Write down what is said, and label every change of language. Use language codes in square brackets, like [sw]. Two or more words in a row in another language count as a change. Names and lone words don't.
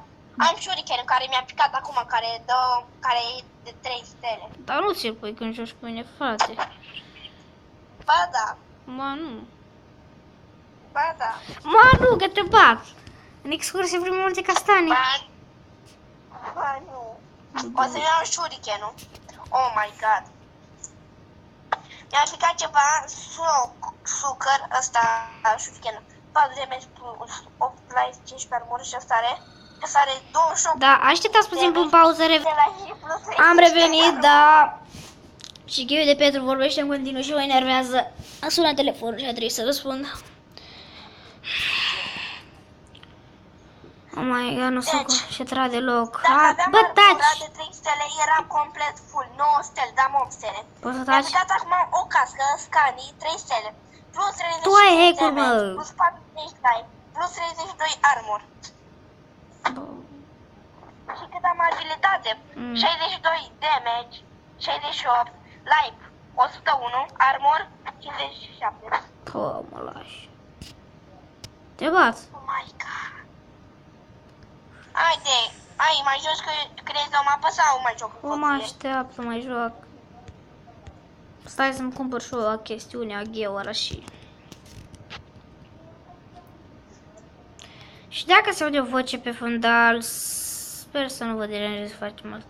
[ro] Am shuriken care mi-a picat acum, care e de 3 stele. Dar nu ți-l pui când joci cu mine, frate. Ba da, Mă, nu. ba da. Mă, nu, că te bat. În excursie prin Munte Castani. Ba nu. O să-mi iau shurikenul. [en] Oh my god. [ro] Mi-a aplicat ceva sucăr ăsta, shurikenul. 4 damage plus 8 life, 15 armură și ăsta are. Ăsta are 28. Da, așteptați puțin pe pauză, De la și plus 30. am revenit, da. Și Ghiu de Petru vorbește în continuu și mă enervează. Am sunat telefonul și a trebuit să răspund. [en] Oh my god, [ro] nu sunt Deci, concentrat deloc. Dacă aveam Bă, armura taci! de 3 stele, eram complet full, 9 stele, dar 8 stele. Poți să Mi-a taci? picat acum o cască, Scani, 3 stele, plus 35 Tu ai hack-uri, mă! damage, plus 40 life, plus 32 armor. Și cât am abilitate, 62 damage, 68 life, 101 armor, 57. Pă, mă lași. Te bat. [en] Oh my god. [ro] Haide, mai joci că crezi o mapă sau mai joc? O, mă așteaptă, mai joc. Stai să-mi cumpăr și o chestiune a Gheora și... Și dacă se aude o voce pe fundal, sper să nu vă deranjez foarte mult.